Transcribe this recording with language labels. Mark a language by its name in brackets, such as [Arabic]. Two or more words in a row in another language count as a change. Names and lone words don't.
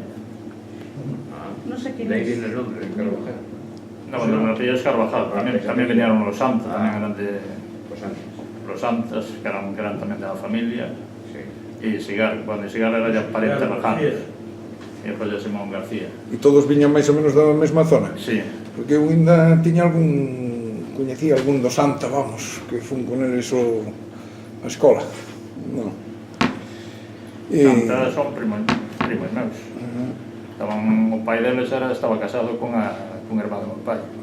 [Spanish] No sé quién De ahí es. viene el nombre, de Carvajal. No, bueno, el apellido es Carvajal, también vinieron los Santos, también eran de... Los Santos, que eran también de la familia. Y Sigar, bueno, Sigar era ya pariente lejano. Y E José Simón García. [Galician] E todos viñan máis ou menos da mesma zona? [Spanish] Sí. [Galician] Porque eu ainda tiña coñecía algún do Santa, vamos, que fun con eles a escola. Non. Santa son primos meus. O pai deles estaba casado con hermano do meu pai.